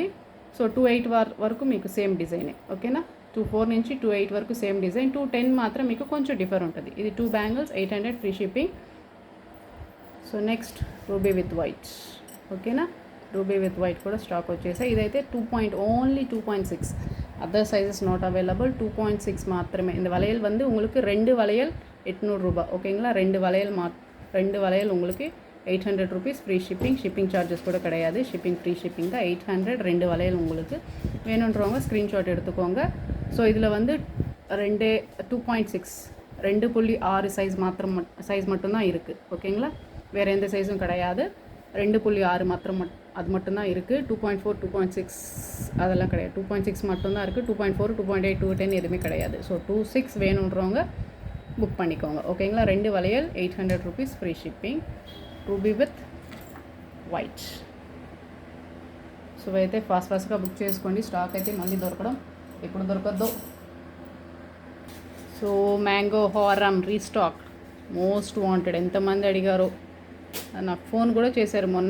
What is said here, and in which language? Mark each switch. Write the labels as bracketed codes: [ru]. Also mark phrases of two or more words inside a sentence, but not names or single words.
[te] సో 2.8 వరకు మీకు సేమ్ డిజైనే. ఓకేనా, 2.4 నుంచి 2.8 వరకు [en] same design. [te] 2.10 మాత్రం మీకు కొంచెం డిఫర్ ఉంటుంది. ఇది 2 బ్యాంగిల్స్ 800 [en] free shipping. so next ruby with white. [te] ఓకేనా, [en] ruby with white [te] కూడా స్టాక్ వచ్చేసాయి. ఇదైతే ఓన్లీ 2.6, [en] other sizes not available. [ta] 2.6 மாத்திரமே. இந்த வளையல் வந்து உங்களுக்கு 2 வளையல் 800 ரூபாய். ஓகேங்களா, 2 வளையல் உங்களுக்கு 800 [en] rupees free shipping charges [ta] கூட கிடையாது. [en] free shipping [ta] தான். 800, 2 வளையல் உங்களுக்கு வேணுன்றவங்க ஸ்க்ரீன்ஷாட் எடுத்துக்கோங்க. ஸோ இதில் வந்து 2.6 2.6 சைஸ் மட்டும்தான் இருக்குது. ஓகேங்களா, வேறு எந்த சைஸும் கிடையாது. 2.6 அது மட்டும்தான் இருக்குது. 2.4, 2.6 அதெல்லாம் கிடையாது. 2.6 மட்டும்தான் இருக்குது. 2.4, 2.8, 2.10 எதுவுமே கிடையாது. ஸோ 2.6 வேணுன்றவங்க புக் பண்ணிக்கோங்க. ஓகேங்களா, 2 வளையல் 800 [en] rupees free shipping. ruby with white. [te] సో అయితే ఫాస్ట్గా బుక్ చేసుకోండి. స్టాక్ అయితే మళ్ళీ దొరకడం ఎప్పుడు దొరకద్దో. [en] so mango హారం restock, most wanted. [te] ఎంతమంది అడిగారో, నాకు ఫోన్ కూడా చేశారు మొన్న.